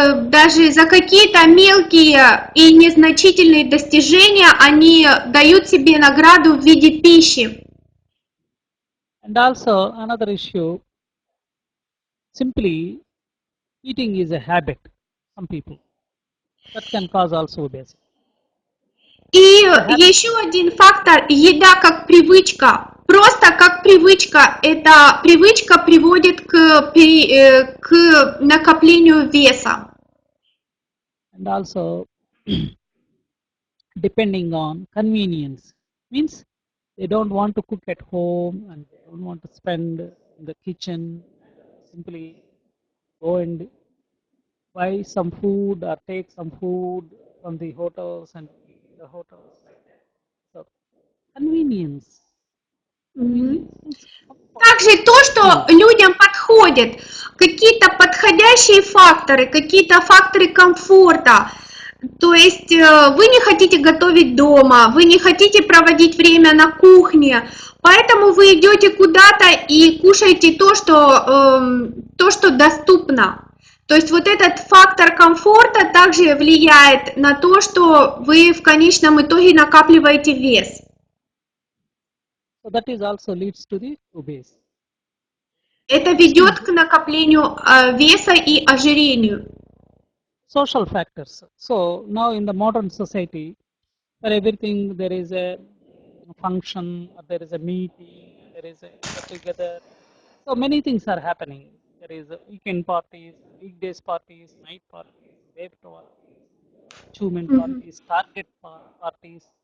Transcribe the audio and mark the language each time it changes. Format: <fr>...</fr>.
<ru>Даже за какие-то мелкие и незначительные достижения они дают себе награду в виде пищи.</ru> <en>And also another issue, simply eating is a habit, some people. That can cause also obesity.</en> <ru>И еще один фактор – еда как привычка. Просто как привычка. Эта привычка приводит к накоплению веса.</ru> <en>And also depending on convenience, means they don't want to cook at home and they don't want to spend in the kitchen. Simply go and buy some food or take some food from the hotels and eat in the hotels. So convenience.</en> <ru>Также то, что людям подходит, какие-то подходящие факторы, какие-то факторы комфорта. То есть вы не хотите готовить дома, вы не хотите проводить время на кухне, поэтому вы идете куда-то и кушаете то, что доступно. То есть вот этот фактор комфорта также влияет на то, что вы в конечном итоге накапливаете вес.</ru> <en>So that is also leads to the obesity.</en> <ru>Это ведет к накоплению веса и ожирению.</ru> <en>Social factors. So now in the modern society, for everything there is a function, or there is a meeting, there is a get together. So many things are happening. There is weekend parties, weekdays parties, night parties, web parties, achievement parties, target parties.</en>